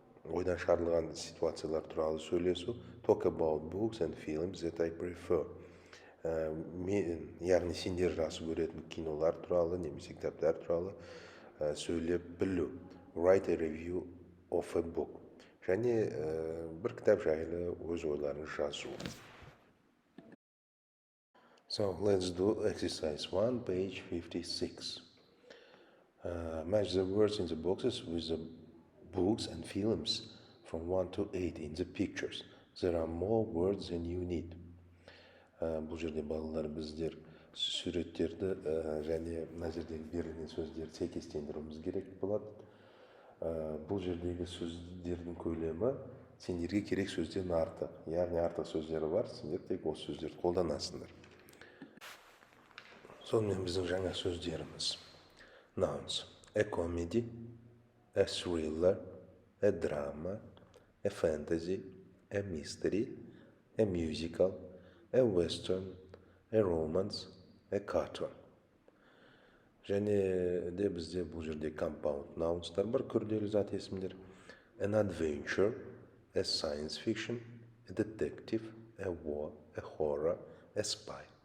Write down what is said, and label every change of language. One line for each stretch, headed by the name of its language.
Kazakh: Ойдан шығарылған ситуациялар туралы сөйлесу.
English: Talk about books and films that I prefer.
Kazakh: Яғни сендер жақсы көретін кинолар туралы немесе кітаптар туралы сөйлеп білу.
English: Write a review of a book.
Kazakh: Және бір кітап жайлы өз ойларыңыз жазу.
English: So let's do exercise 1, page 56. Match the words in the boxes with the books and films from 1 to 8 in the pictures. There are more words than you need.
Kazakh: Бұл жерде балалар біздер суреттерді және мына жердегі берілген сөздерді сәйкестендіруіміз керек болады. Бұл жердегі сөздердің көлемі сендерге керек сөзден артық. Яғни артық сөздері бар, сендер тек осы сөздерді қолданасыңдар. Сонымен біздің жаңа сөздеріміз.
English: Nouns. A comedy, a thriller, a drama, a fantasy, a mystery, a musical, a western, a romance, a cartoon.
Kazakh: Және де бізде бұл жерде compound nouns'тар бар, күрделі зат есімдер.
English: An adventure, a science fiction, a detective, a war, a horror, a spy.